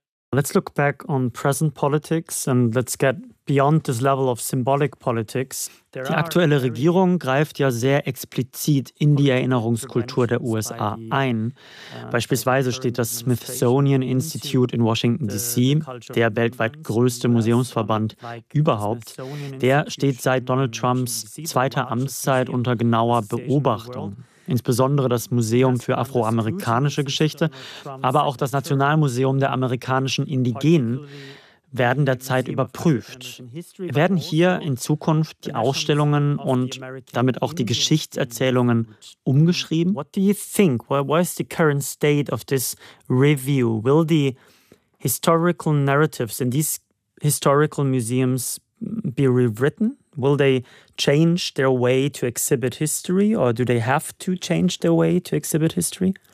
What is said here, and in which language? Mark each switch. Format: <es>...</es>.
<en>Let's look back on present politics and let's get beyond this level of symbolic politics.</en> <de>Die aktuelle Regierung greift ja sehr explizit in die Erinnerungskultur der USA ein. Beispielsweise steht das Smithsonian Institute in Washington D.C., der weltweit größte Museumsverband überhaupt. Der steht seit Donald Trumps zweiter Amtszeit unter genauer Beobachtung. Insbesondere das Museum für afroamerikanische Geschichte, aber auch das Nationalmuseum der amerikanischen Indigenen werden derzeit überprüft. Werden hier in Zukunft die Ausstellungen und damit auch die Geschichtserzählungen umgeschrieben?</de> <en>What do you think? What is the current state of this review? Will the historical narratives in these historical museums be rewritten? Will they change their way to exhibit history, or do they have to change their way to exhibit history?</en>